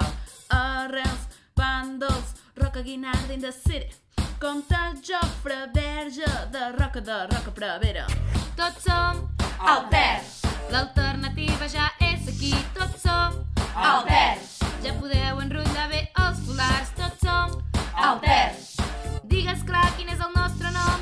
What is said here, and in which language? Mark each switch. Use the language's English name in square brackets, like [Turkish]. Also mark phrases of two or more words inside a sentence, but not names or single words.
[Catalan] Arrels, Pàndols, Roca Guinarda [English] in the city, [Catalan] Comte Jofre Verge de Roca Prevera. Tots som Alters, l'alternativa ja és aquí. Tots som Alters, ja podeu enrotllar bé els folars. Tots som Alters, digues clar quin és el nostre nom.